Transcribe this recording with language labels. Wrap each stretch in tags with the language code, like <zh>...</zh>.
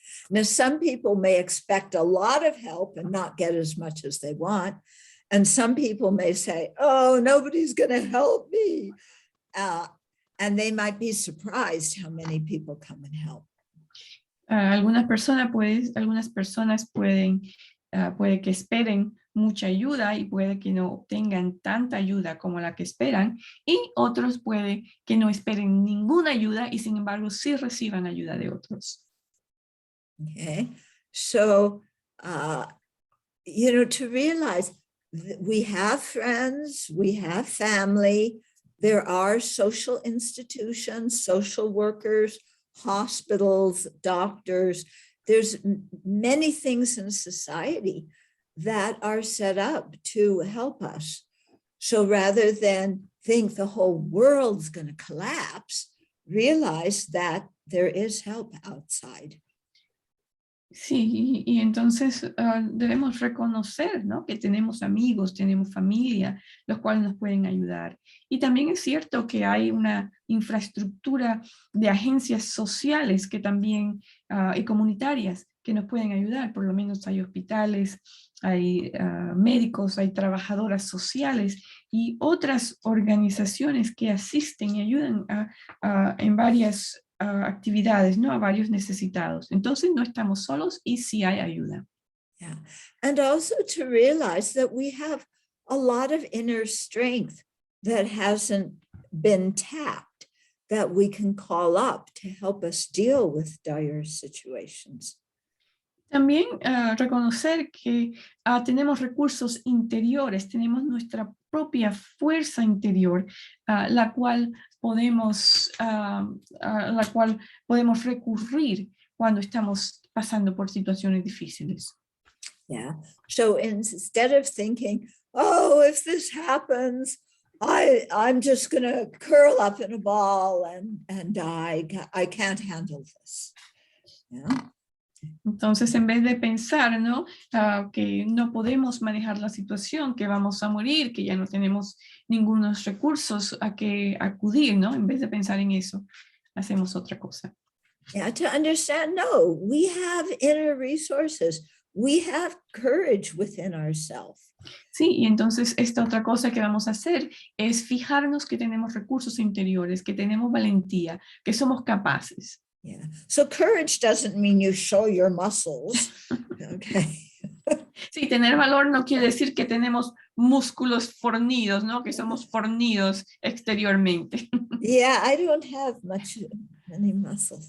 <en>Now, some people may expect a lot of help and not get as much as they want. And some people may say, oh, nobody's going to help me. And they might be surprised how many people come and help.</en> <es>Algunas personas pueden, puede que esperen mucha ayuda y puede que no obtengan tanta ayuda como la que esperan, y otros puede que no esperen ninguna ayuda y sin embargo sí reciban ayuda de otros.</es> <en>Okay, so, to realize that we have friends, we have family, there are social institutions, social workers, hospitals, doctors. There's many things in society that are set up to help us. So rather than think the whole world's going to collapse, realize that there is help outside.</en> <es>Sí, y entonces debemos reconocer, ¿no? Que tenemos amigos, tenemos familia, los cuales nos pueden ayudar. Y también es cierto que hay una infraestructura de agencias sociales que también, y comunitarias que nos pueden ayudar. Por lo menos hay hospitales, hay médicos, hay trabajadoras sociales y otras organizaciones que asisten y ayudan en varias actividades, ¿no? A varios necesitados. Entonces no estamos solos y sí hay ayuda.</es> <en>Yeah. And also to realize that we have a lot of inner strength that hasn't been tapped, that we can call up to help us deal with dire situations.</en> <es>También reconocer que tenemos recursos interiores, tenemos nuestra propia fuerza interior, la cual podemos, a la cual podemos recurrir cuando estamos pasando por situaciones difíciles.</es> <en>Yeah. So instead of thinking, oh, if this happens, I'm just going to curl up in a ball and die. I can't handle this. Yeah.</en> <es>Entonces, en vez de pensar, ¿no? Que no podemos manejar la situación, que vamos a morir, que ya no tenemos ningunos recursos a que acudir, ¿no? En vez de pensar en eso, hacemos otra cosa.</es> <en>Yeah, to understand, no, we have inner resources. We have courage within ourselves.</en> <es>Sí, y entonces esta otra cosa que vamos a hacer es fijarnos que tenemos recursos interiores, que tenemos valentía, que somos capaces.</es> <en>Yeah. So courage doesn't mean you show your muscles. Okay.</en> <es>Sí, tener valor no quiere decir que tenemos músculos fornidos, ¿no? Que somos fornidos exteriormente.</es> <en>Yeah, I don't have many muscles.</en>